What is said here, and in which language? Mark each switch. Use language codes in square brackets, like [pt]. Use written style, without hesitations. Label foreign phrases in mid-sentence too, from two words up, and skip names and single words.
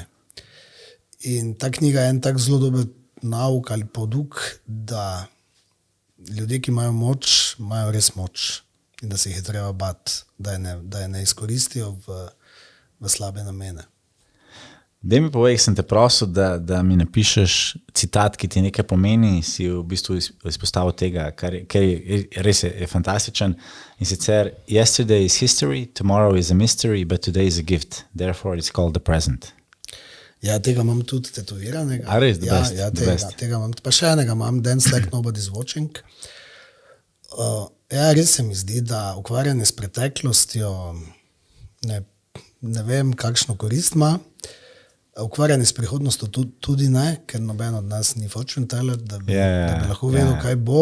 [sl] In ta knjiga je en tak zelo dober nauk ali poduk, da ljudje, ki imajo moč, imajo res moč in da se jih je treba bati, da je ne izkoristijo v slabe namene. Daj mi povej, sem te prosil, da mi napišeš citat, ki ti nekaj pomeni, si v bistvu izpostavil tega, kar je res je fantastičen. In sicer, [en] yesterday is history, tomorrow is a mystery, but today is a gift. Therefore it's called the present. [sl] Ja, tega imam tudi tetoviranega. A res, [en] the best. [sl] Tega imam. Pa še enega imam, [en] Dance Like Nobody's Watching. [sl] Res se mi zdi, da ukvarjanje s preteklostjo ne vem, kakšno korist ima. Ukvarjanje s prihodnostjo tudi ne, ker noben od nas ni [en] fortune teller, [sl] da bi lahko vedel, kaj bo.